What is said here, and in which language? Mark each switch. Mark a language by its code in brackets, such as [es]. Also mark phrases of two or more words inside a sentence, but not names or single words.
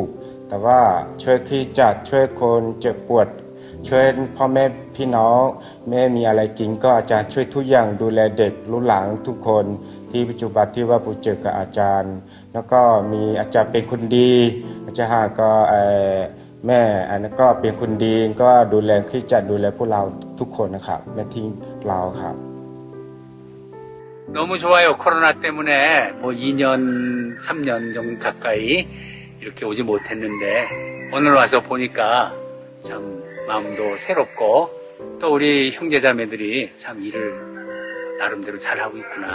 [th] แต่ว่าช่วยคริสตจักรช่วยคนเจ็บปวดช่วยพ่อแม่พี่น้องแม่มีอะไรกินก็อาจารย์ช่วยทุกอย่างดูแลเด็กรุ่นหลังทุกคนที่ปัจจุบันที่ว่าผมเจอกับอาจารย์แล้วก็มีอาจารย์เป็นคนดีอาจารย์หาก็แม่อันนั้นก็เป็นคนดีก็ดูแลคริสตจักรดูแลพวกเราทุกคนนะครับไม่ทิ้งเราครับ [ko] 너무 좋아요. 코로나 때문에 뭐 2년, 3년 정도 가까이 이렇게 오지 못했는데 오늘 와서 보니까 참 마음도 새롭고 또 우리 형제자매들이 참 일을 나름대로 잘하고 있구나.